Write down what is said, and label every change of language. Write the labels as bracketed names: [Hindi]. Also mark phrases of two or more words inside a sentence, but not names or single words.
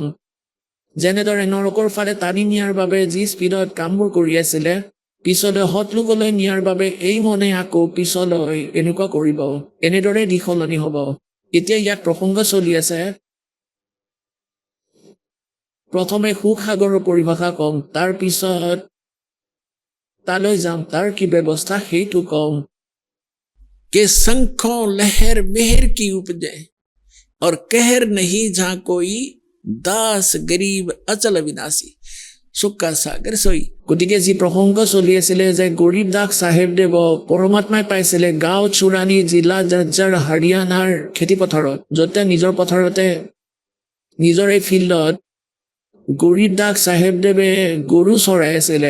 [Assamese] যেনেদৰে নৰকৰ ফালে টানি নিয়াৰ বাবে যি স্পীডত কামবোৰ কৰি আছিলে, পিছলৈ সৎলোকলৈ নিয়াৰ বাবে এই মনে আকৌ পিছলৈ এনেকুৱা কৰিব। এনেদৰে দিশ সলনি হ'ব। এতিয়া ইয়াত প্ৰসংগ চলি আছে। প্ৰথমে সুখসাগৰৰ পৰিভাষা কম, তাৰ পিছত তালৈ যাম, তাৰ কি ব্যৱস্থা সেইটো কম। [Hindi] के शंखों लहर मेहर की उपजे और कहर नहीं जहां कोई दास गरीब अचल विनाशी सुक्का सागर सोई। [Assamese] গতিকে যি প্ৰসংগ চলি আছিলে যে গৰীব দাস চাহেবদেৱ পৰমাত্মাই পাইছিলে গাঁও চুৰাণী জিলা জাজ্জাৰ হাৰিয়ানাৰ খেতিপথাৰত, য'তে নিজৰ পথাৰতে নিজৰ এই ফিল্ডত গৰীব দাস চাহেবদেৱে গৰু চৰাই আছিলে।